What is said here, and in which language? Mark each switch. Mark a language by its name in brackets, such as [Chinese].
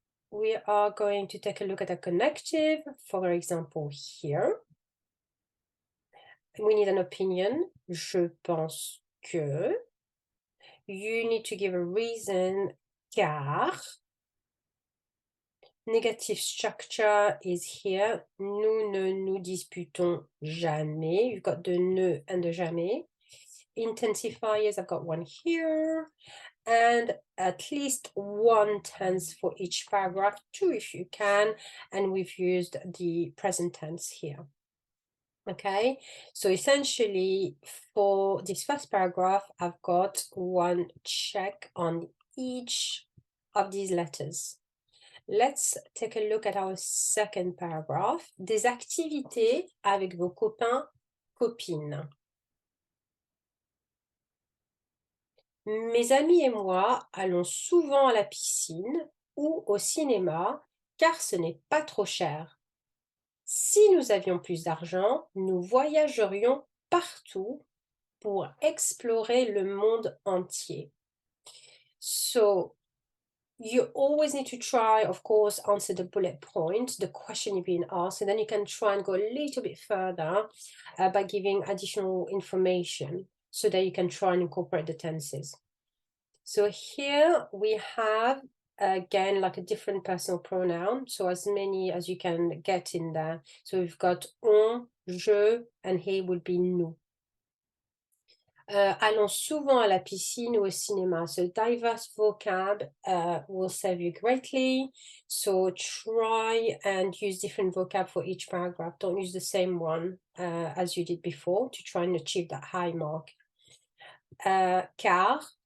[English] We are going to take a look at a connective, for example, here. We need an opinion. [French] Je pense que. [English] You need to give a reason, car. Negative structure is here. [French] Nous ne nous disputons jamais. [English] You've got the ne and the jamais. Intensifiers, I've got one here. And at least one tense for each paragraph, two if you can. And we've used the present tense here. Okay, so essentially for this first paragraph, I've got one check on each of these letters. Let's take a look at our second paragraph. [French] Des activités avec vos copains, copines. Mes amis et moi allons souvent à la piscine ou au cinéma car ce n'est pas trop cher. Si nous avions plus d'argent, nous voyagerions partout pour explorer le monde entier. [English] So you always need to try, of course, answer the bullet point, the question you've been asked, and then you can try and go a little bit further by giving additional information so that you can try and incorporate the tenses. So here we have, again, like a different personal pronoun, so as many as you can get in there. So we've got on, je, and here would be nous. [French] Allons souvent à la piscine ou au cinéma. [English] So diverse vocab will serve you greatly. So try and use different vocab for each paragraph. Don't use the same one as you did before to try and achieve that high mark. Car.